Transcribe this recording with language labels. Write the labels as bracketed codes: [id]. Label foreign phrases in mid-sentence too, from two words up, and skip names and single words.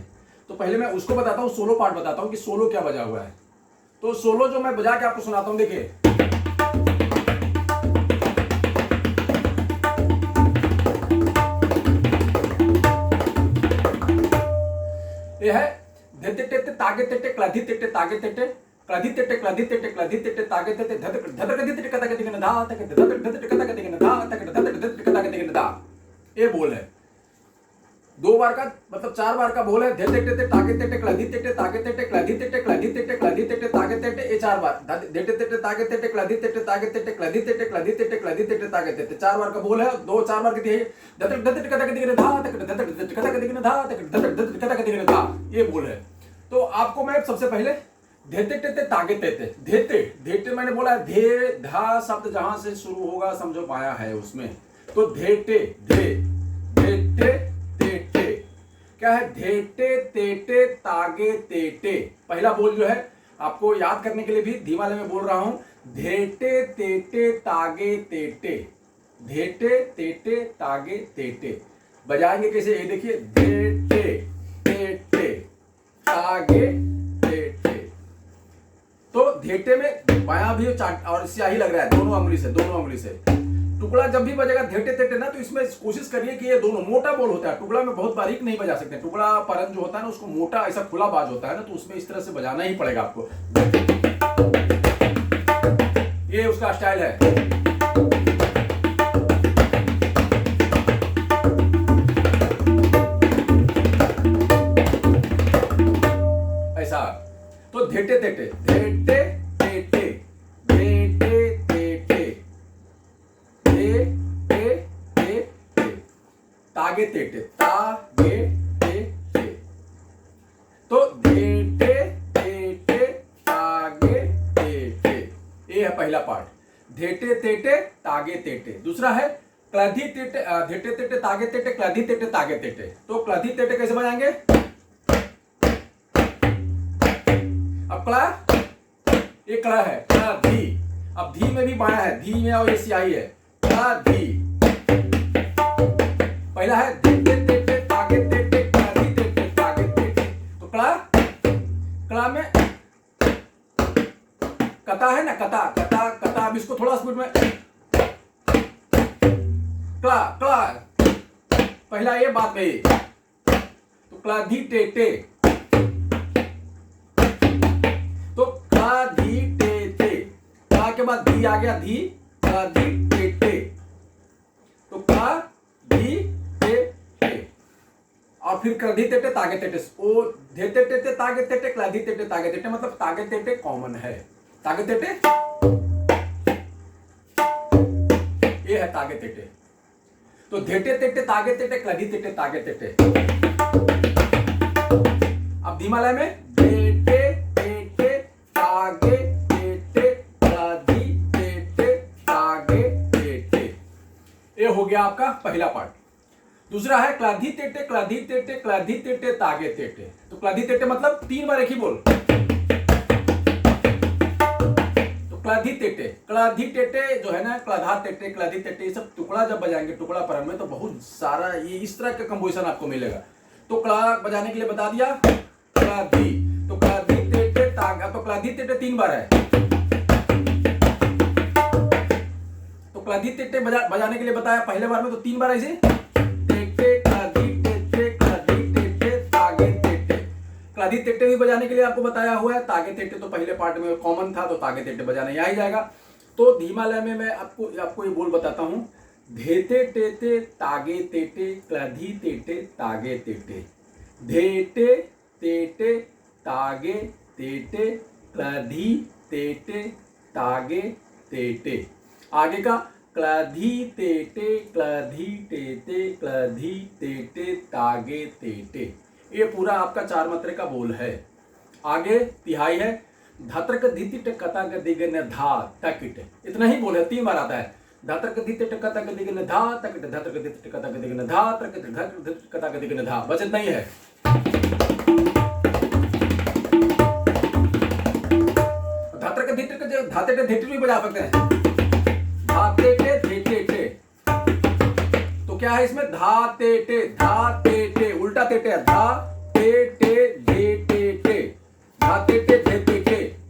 [hi] तो पहले मैं उसको बताता हूँ, [en] solo part [hi] बताता हूँ कि सोलो क्या बजा हुआ है। तो सोलो जो मैं बजा के आपको सुनाता हूँ, देखिए। ये है धे ते तागे ते क्लाधि ते तागे ते क्लाधि ते क्लाधि ते क्लाधि ते तागे ते धद धद कधि ते कदा कधि न धा तक धद धद कदा कधि न धा तक धद धद कदा कधि न धा। ये बोल है 2 बार का, मतलब 4 बार का बोल है। धे ते तागे ते क्लाधि ते तागे ते क्लाधि ते क्लाधि ते क्लाधि ते तागे ते, ये 4 बार। धे ते तागे ते क्लाधि ते तागे ते क्लाधि ते क्लाधि ते क्लाधि ते तागे ते 4 बार का बोल है। 2-4 बार की धद धद कदा कधि न धा तक धद धद कदा कधि न धा तक धद धद कदा कधि न धा। ये बोल है। तो आपको मैं सबसे पहले धेते टेते तागे तेते, धेते धेते मैंने बोला है, धे धा शब्द जहां से शुरू होगा समझो पाया है उसमें। तो धेटे धे धेटे तेटे क्या है, धेटे तेटे तागे तेटे। पहला बोल जो है आपको याद करने के लिए भी धीमा में बोल रहा हूं, धेटे तेटे तागे तेटे, धेटे तेटे तागे तेटे। बजाएंगे कैसे, ये देखिए, धेटे तेटे तागे तेटे। तो धेटे में बायां भी और स्याही लग रहा है, दोनों उंगली से। टुकड़ा जब भी बजेगा धेटे तेटे ना, तो इसमें कोशिश करिए कि ये दोनों मोटा बोल होता है। टुकड़ा में बहुत बारीक नहीं बजा सकते। टुकड़ा परन जो होता है ना, उसको मोटा ऐसा खुला बाज होता है ना, तो उसमें इस तरह से बजाना ही पड़ेगा आपको। ये उसका स्टाइल है। ऐसा। तो धेटे तेटे धेटे तेटे धेटे तेटे धेटे तेटे तागे तेटे तागे तेटे। तो धेटे तेटे तागे तेटे, ये है पहला पार्ट, धेटे तेटे तागे तेटे। दूसरा है क्लाधि तेटे, धेटे तेटे तागे तेटे क्लाधि तेटे तागे तेटे। तो क्लाधि तेटे कैसे बजाएंगे, अब कड़ा, ये कड़ा है, कड़ा धी। अब धी में भी बाया है, धी में और ये सियाही है, कड़ा धी। पहला है तेटे तेटे तागे तेटे क्लाधि तेटे तागे तेटे। तो कड़ा में कता है ना, कता कता कता। अब इसको थोड़ा स्पीड में, कड़ा पहला ये बात में, तो क्लाधि तेटे, तो क्लाधि तेटे, क्ला के बाद धी आ गया, धी क्लाधि तेटे। तो क्लाधि तेटे और फिर क्लाधि तेटे तागे तेटे। ओ धेते तेटे तागे तेटे क्लाधि तेटे तागे तेटे, मतलब तागे तेटे कॉमन है। तागे तेटे ये है तागे तेटे। तो धेटे तेटे तागे तेटे क्लाधि तेटे तागे तेटे। अब धीमा लय में धेटे तेटे तागे तेटे क्लाधि तेटे तागे आपका पहला पार्ट। दूसरा है क्लाधी तेटे क्लाधी तेटे क्लाधी तेटे तागे तेटे। तो क्लाधी तेटे मतलब 3 बार एक ही बोल। तो क्लाधी तेटे जो है ना, क्लाधा तेटे क्लाधी तेटे, ये सब टुकड़ा जब बजाएंगे टुकड़ा परम में तो बहुत सारा ये इस तरह का कंपोजिशन आपको मिलेगा। तो क्ला बजाने के लिए बता दिया क्लाधी, तो क्लाधी तेटे तागा, तो क्लाधी तेटे 3 बार है। तो क्लाधी तेटे बजाने के लिए बताया पहले बार में, तो 3 बार ऐसे क्लाधी तेटे भी बजाने के लिए आपको बताया हुआ है। तागे तेटे तो पहले पार्ट में कॉमन था, तो तागे तेटे बजाने आ ही जाएगा। तो धीमा लय में मैं आपको ये बोल बताता हूं। धेते टेते तागे तेटे क्लाधी तेटे तागे तेटे, धेते तेटे तागे तेटे क्लाधी तेटे तागे तेटे। आगे का क्लाधी तेटे क्लाधी टेटे क्लाधी तेटे तागे तेटे, ये पूरा आपका 4 मात्रे का बोल है। आगे तिहाई है। धात्रक धितिट कता गदिगन धा तकिट, इतना ही बोल है, 3 बार आता है। धात्रक धितिट कता गदिगन धा तकिट, धात्रक धितिट कता गदिगन धा तकिट, धात्रक कता गदिगन धा, बस इतना ही है। धात्रक धितिट जो धाते धितिट भी बजा सकते हैं, धाते धितिट। तो क्या है इसमें, धाते टे उल्टा तेटे है, धाते टे धे टे धाते टे धे टे।